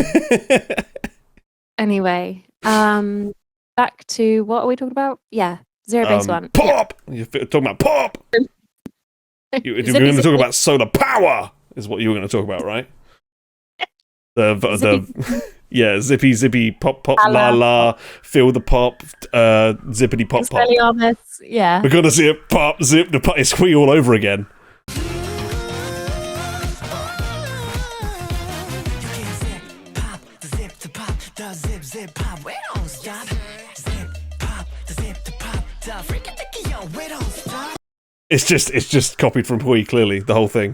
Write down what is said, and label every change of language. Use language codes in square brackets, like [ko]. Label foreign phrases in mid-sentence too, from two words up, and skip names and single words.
[en] Anyway, back to what are we talking about? Yeah, Zero Base One. Pop. You're talking about pop. You're going to talk about solar power. Is what you were going to talk about, right? Yeah, zippy pop la la, feel the pop, zippity pop pop. Yeah, We're gonna see it pop, zip, the pop, squee all over again. It's just copied from Hui, clearly, the whole thing.